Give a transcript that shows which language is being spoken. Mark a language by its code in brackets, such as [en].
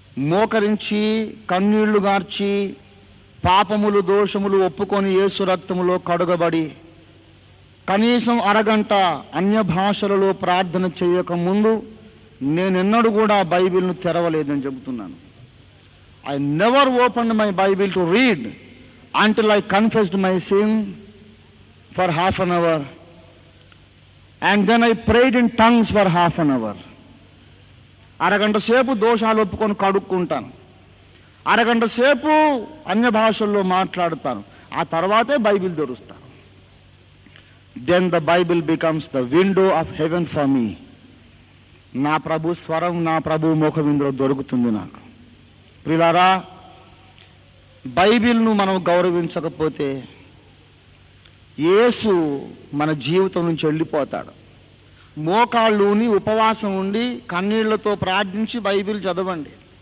[te] మోకరించి కన్నీళ్లు గార్చి పాపములు దోషములు ఒప్పుకొని యేసు రక్తములో కడుగబడి కనీసం అరగంట అన్య భాషలలో ప్రార్థన చేయకముందు నేనెన్నడూ కూడా బైబిల్ను తెరవలేదని చెబుతున్నాను. [en] I never opened my Bible to read until I confessed my sin for half an hour, and then I prayed in tongues for half an hour. [te] అరగంట సేపు దోషాలు ఒప్పుకొని కడుక్కుంటాను, అరగంట సేపు అన్య భాషల్లో మాట్లాడతాను, ఆ తర్వాతే Bible తెరుస్తాను. [en] Then the Bible becomes the window of heaven for me. [te] నా ప్రభు స్వరం, నా ప్రభు ముఖం ఇందులో దొరుకుతుంది నాకు. ప్రియులారా, బైబిల్ను మనం గౌరవించకపోతే యేసు మన జీవితం నుంచి వెళ్ళిపోతాడు. మోకాళ్ళుని ఉపవాసం ఉండి కన్నీళ్లతో ప్రార్థించి బైబిల్ చదవండి.